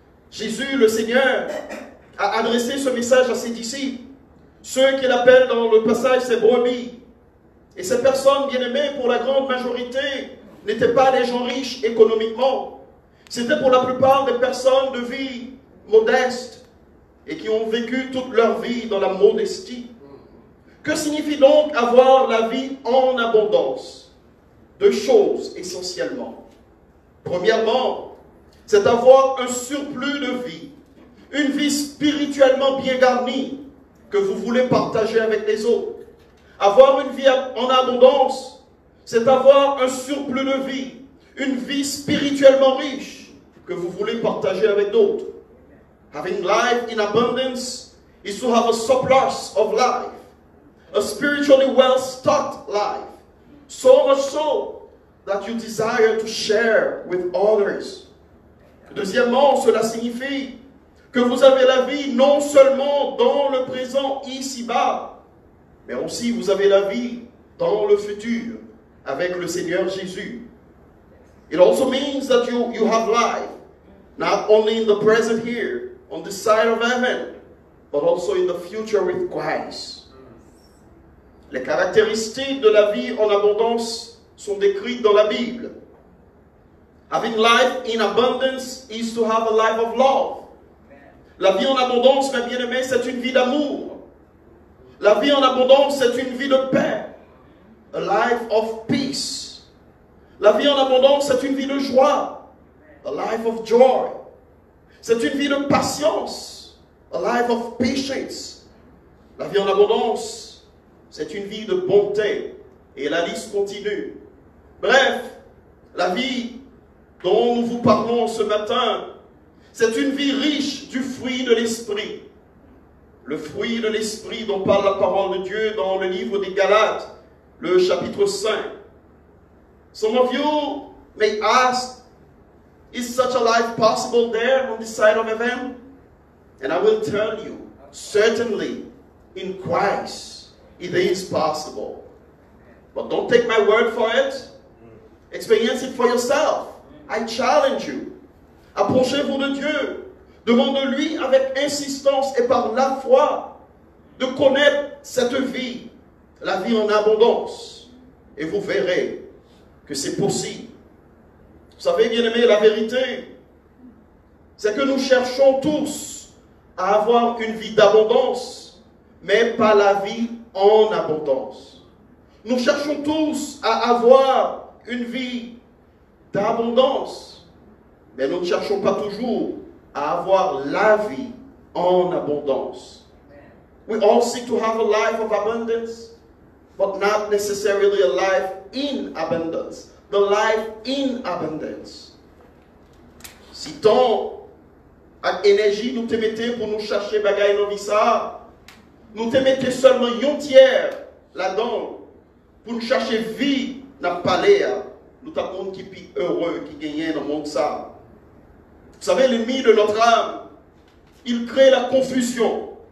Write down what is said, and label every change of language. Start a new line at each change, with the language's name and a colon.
French: Jésus, le Seigneur, a adressé ce message à ses disciples, ceux qu'il appelle dans le passage ses brebis. Et ces personnes bien-aimées, pour la grande majorité, n'étaient pas des gens riches économiquement. C'était pour la plupart des personnes de vie modeste et qui ont vécu toute leur vie dans la modestie. Que signifie donc avoir la vie en abondance? Deux choses essentiellement. Premièrement, c'est avoir un surplus de vie, une vie spirituellement bien garnie que vous voulez partager avec les autres. Avoir une vie en abondance, c'est avoir un surplus de vie, une vie spirituellement riche que vous voulez partager avec d'autres.
English: Having life in abundance is to have a surplus of life, a spiritually well-stocked life, so much so that you desire to share with others.
French: Deuxièmement, cela signifie que vous avez la vie non seulement dans le présent ici-bas, mais aussi vous avez la vie dans le futur avec le Seigneur Jésus.
English: It also means that you have life, not only in the present here, on this side of heaven, but also in the future with Christ.
French: Les caractéristiques de la vie en abondance sont décrites dans la Bible.
English: Having life in abundance is to have a life of love.
French: La vie en abondance, mes bien-aimés, c'est une vie d'amour. La vie en abondance, c'est une vie de paix.
English: A life of peace.
French: La vie en abondance, c'est une vie de joie.
English: A life of joy.
French: C'est une vie de patience.
English: A life of patience.
French: La vie en abondance, c'est une vie de bonté. Et la liste continue. Bref, la vie dont nous vous parlons ce matin, c'est une vie riche du fruit de l'esprit. Le fruit de l'esprit dont parle la parole de Dieu dans le livre des Galates, le chapitre 5.
English: Some of you may ask, is such a life possible there on this side of heaven? And I will tell you, certainly in Christ it is possible. But don't take my word for it. Experience it for yourself. I challenge you.
French: Approchez-vous de Dieu. Demandez-lui avec insistance et par la foi de connaître cette vie, la vie en abondance. Et vous verrez que c'est possible. Vous savez, bien-aimés, la vérité, c'est que nous cherchons tous à avoir une vie d'abondance, mais pas la vie en abondance. Nous cherchons tous à avoir une vie d'abondance, mais nous ne cherchons pas toujours à avoir la vie en abondance.
English: We all seek to have a life of abundance, but not necessarily a life in abundance. The life in abundance.
French: Si tant avec énergie nous te mettez pour nous chercher bagaille dans ça, nous te mettez seulement un tiers là-dedans pour nous chercher vie dans le palais. Nous avons qui plus heureux qui gagne dans le monde ça. Vous savez, l'ennemi de notre âme, il crée la confusion.